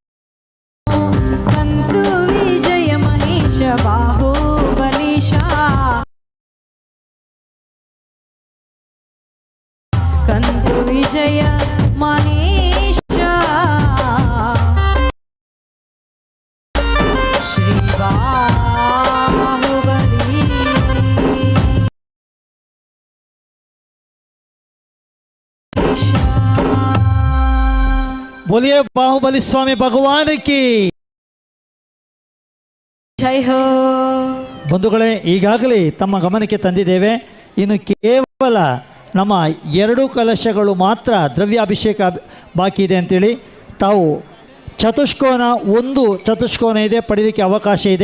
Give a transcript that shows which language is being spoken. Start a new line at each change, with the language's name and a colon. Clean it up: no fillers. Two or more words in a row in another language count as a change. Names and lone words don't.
Kannada: ಕಂತು ವಿಜಯ ಮಹೇಶ ಬಾಹುಬಲೀಶ, ಕಂತು ವಿಜಯ ಮಹೇಶ ಶ್ರೀ ಬಾಹುಬಲಿ.
Hindi: बोलिए बाहुबली स्वामी भगवान की
Kannada: ಜೈ ಹೋ. ಬಂಧುಗಳೇ, ಈಗಾಗಲೇ ತಮ್ಮ ಗಮನಕ್ಕೆ ತಂದಿದ್ದೇವೆ, ಇನ್ನು ಕೇವಲ ನಮ್ಮ 2 ಕಲಶಗಳು ಮಾತ್ರ ದ್ರವ್ಯಾಭಿಷೇಕ ಬಾಕಿ ಇದೆ ಅಂತೇಳಿ. ತಾವು ಚತುಷ್ಕೋನ, 1 ಚತುಷ್ಕೋನ ಇದೆ, ಪಡೀಲಿಕ್ಕೆ ಅವಕಾಶ ಇದೆ.